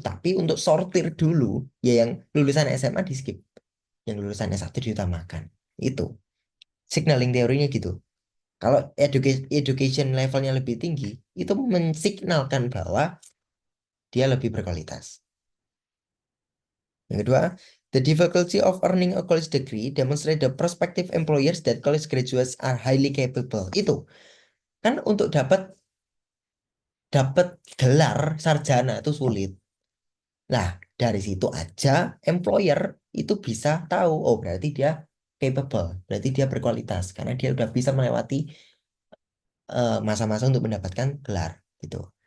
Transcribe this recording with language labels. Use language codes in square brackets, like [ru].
[id] Tapi untuk sortir dulu, ya yang lulusan SMA di skip. Yang lulusan S1 diutamakan. Itu. Signaling teorinya gitu. Kalau education levelnya lebih tinggi, itu mensignalkan bahwa dia lebih berkualitas. Yang kedua, [en] the difficulty of earning a college degree demonstrate the prospective employers that college graduates are highly capable. [id] Itu kan untuk dapat dapat gelar sarjana itu sulit. Nah, dari situ aja employer itu bisa tahu, oh berarti dia capable, berarti dia berkualitas karena dia udah bisa melewati masa-masa untuk mendapatkan gelar gitu.